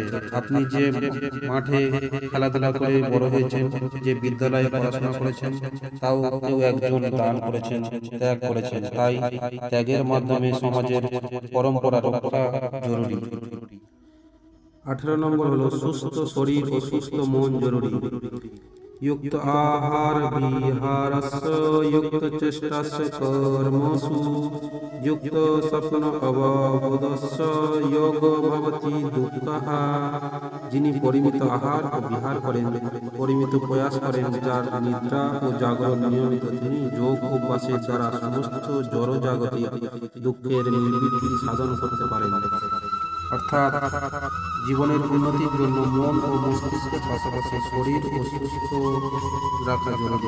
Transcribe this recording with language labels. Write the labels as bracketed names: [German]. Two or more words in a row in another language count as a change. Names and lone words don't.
[Bangla] আপনি যে মাঠে খেলাধুলা করে বড় হয়েছেন, যে বিদ্যালয়ে পড়াশোনা করেছেন, তাও কেউ একজন দান করেছেন, ত্যাগ করেছেন। তাই ত্যাগের মাধ্যমে সমাজের পরম্পরা রক্ষা জরুরি। 18 নম্বর হলো সুস্থ শরীর ও সুস্থ মন জরুরি। [Sanskrit] युक्त आहार विहारस्य युक्त चेष्टस्य कर्मसु युक्त स्वप्न अवबोधस्य योग भवति दुःखः। [Bangla] যিনি পরিমিত আহার ও বিহার করেন, পরিমিত প্রয়াস করেন, যার নিদ্রা ও জাগরণ নিয়মিত, তিনি যোগ অভ্যাসের দ্বারা সমস্ত জড়জাগতিক দুঃখের নিবৃত্তি সাধন করতে পারেন। অর্থাৎ জীবনের উন্নতির জন্য মন ও মস্তিষ্কের পাশাপাশি শরীর ও সুস্থ রাখা জরুরি।